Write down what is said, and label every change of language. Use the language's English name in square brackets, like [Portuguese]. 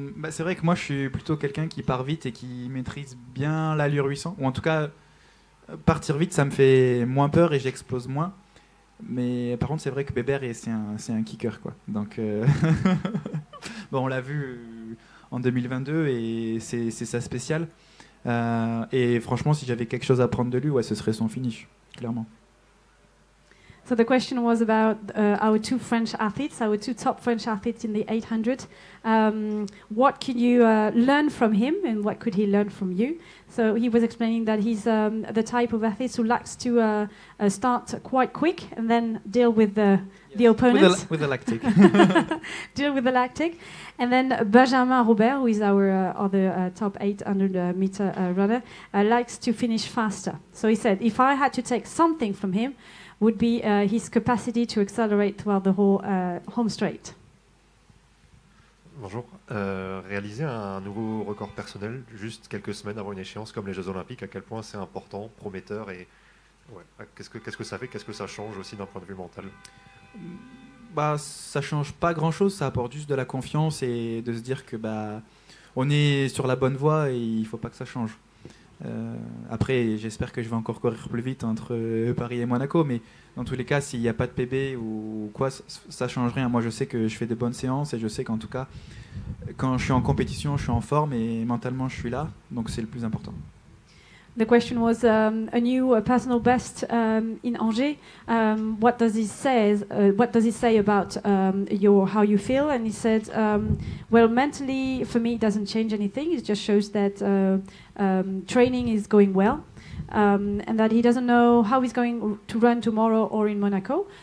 [French] C'est vrai que moi je suis plutôt quelqu'un qui part vite et qui maîtrise bien l'allure 800, ou en tout cas partir vite ça me fait moins peur et j'explose moins, mais par contre c'est vrai que Bébert c'est un kicker quoi, donc bon, on l'a vu en 2022 et c'est ça spécial, et franchement si j'avais quelque chose à prendre de lui, ouais, ce serait son finish, clairement. [English] So the question was about our two French athletes, our two top French athletes in the 800. What can you learn from him, and what could he learn from you? So he was explaining that he's the type of athlete who likes to start quite quick and then deal with the opponents. With the lactic. Deal with the lactic. And then Benjamin Robert, who is our other top 800 meter runner, likes to finish faster. So he said, if I had to take something from him, would be his capacity to accelerate throughout the whole home straight. [French] Bonjour. Réaliser un nouveau record personnel juste quelques semaines avant une échéance comme les Jeux Olympiques, à quel point c'est important, prometteur, et qu'est-ce que ça fait, qu'est-ce que ça change aussi d'un point de vue mental? Ça change pas grand-chose, ça apporte juste de la confiance et de se dire que on est sur la bonne voie et il faut pas que ça change. Après, j'espère que je vais encore courir plus vite entre Paris et Monaco, mais dans tous les cas, s'il n'y a pas de PB ou quoi, ça change rien. Moi, je sais que je fais des bonnes séances et je sais qu'en tout cas, quand je suis en compétition, je suis en forme et mentalement, je suis là. Donc, c'est le plus important. [English] The question was a new personal best in Angers. What does he say? What does he say about how you feel? And he said, well, mentally, for me, it doesn't change anything. It just shows that training is going well, and that he doesn't know how he's going to run tomorrow or in Monaco.